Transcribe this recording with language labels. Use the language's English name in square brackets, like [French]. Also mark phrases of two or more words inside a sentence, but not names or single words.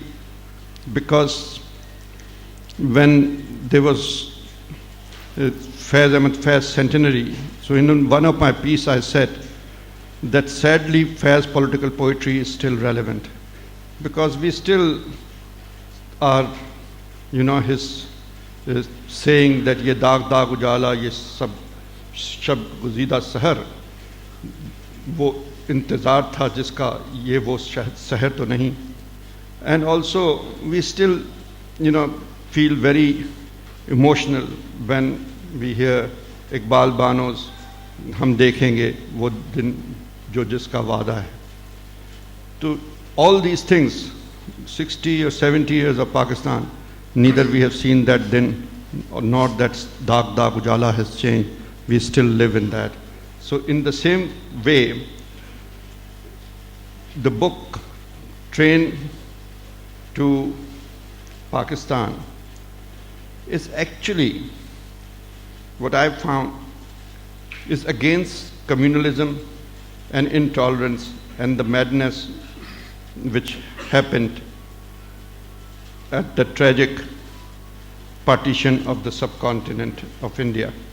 [English] Because when there was Faiz Ahmad Faiz centenary, so in one of my pieces I said that sadly Faiz political poetry is still relevant, because we still are, his saying that [Urdu] یہ داغ داغ اجالا، یہ سب شب گزیدہ سحر، وہ انتظار تھا جس کا، یہ وہ سحر تو نہیں. [English] And also we still, feel very emotional when we hear Iqbal Bano's [Urdu] ہم دیکھیں گے وہ دن جو جس کا وعدہ ہے. [English] To all these things, 60 or 70 years of Pakistan, neither we have seen that then, or not that Daag Daag Ujala has changed. We still live in that. So in the same way, the book Train to Pakistan is actually, what I've found, is against communalism and intolerance and the madness which happened at the tragic partition of the subcontinent of India.